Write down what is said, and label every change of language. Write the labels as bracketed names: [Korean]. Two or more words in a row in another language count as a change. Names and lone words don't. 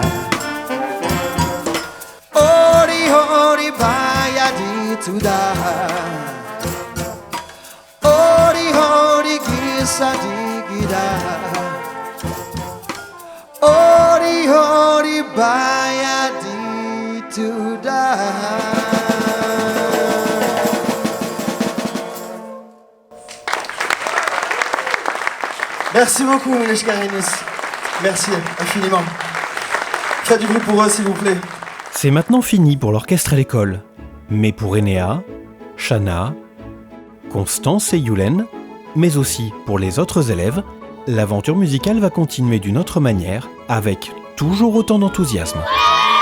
[French] Hori baya dituda Hori gisa digida Hori baya dituda. Merci beaucoup, les Chikarinis. Merci infiniment. Faites du bruit pour eux, s'il vous plaît. C'est maintenant fini pour l'orchestre et l'école. Mais pour Enea, Shana, Constance et Yulen, mais aussi pour les autres élèves, l'aventure musicale va continuer d'une autre manière, avec toujours autant d'enthousiasme.